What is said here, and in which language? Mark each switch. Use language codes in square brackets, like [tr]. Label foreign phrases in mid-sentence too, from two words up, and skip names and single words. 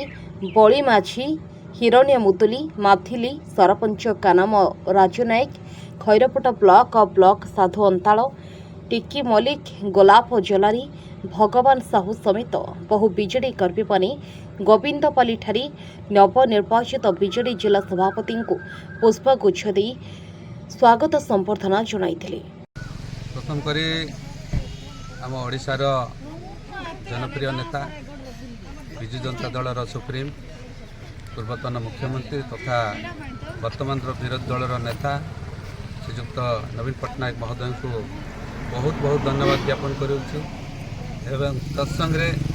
[or] ବଳି ମାଝୀ, ହିରଣ୍ୟ ମୁଦୁଲି, ମାଥିଲି, ସରପଞ୍ଚ କାନାମ ରାଜୁ ନାୟକ, ଖଇରପଟ ବ୍ଲକ ସାଧୁ ଅନ୍ତାଳ, ଟିକି ମଲ୍ଲିକ, ଗୋଲାପ ଜଲାରୀ, ଭଗବାନ ସାହୁ ସମେତ ବହୁ ବିଜେଡି କର୍ମୀମାନେ ଗୋବିନ୍ଦପାଲିଠାରେ ନବନିର୍ବାଚିତ ବିଜେଡି ଜିଲ୍ଲା ସଭାପତିଙ୍କୁ ପୁଷ୍ପଗୁଚ୍ଛ ଦେଇ ସ୍ୱାଗତ ସମ୍ବର୍ଦ୍ଧନା ଜଣାଇଥିଲେ। ପ୍ରଥମ କରି ଆମ ଓଡ଼ିଶାର ଜନପ୍ରିୟ ନେତା ବିଜୁ ଜନତା ଦଳର ସୁପ୍ରିମ ପୂର୍ବତନ ମୁଖ୍ୟମନ୍ତ୍ରୀ ତଥା ବର୍ତ୍ତମାନ ବିରୋଧୀ ଦଳର ନେତା ଶ୍ରୀଯୁକ୍ତ ନବୀନ ପଟ୍ଟନାୟକ ମହୋଦୟ କୁ ବହୁତ ବହୁତ ଧନ୍ୟବାଦ ଜ୍ଞାପନ କରୁଛି ଏବଂ ତତ୍ସଙ୍ଗେ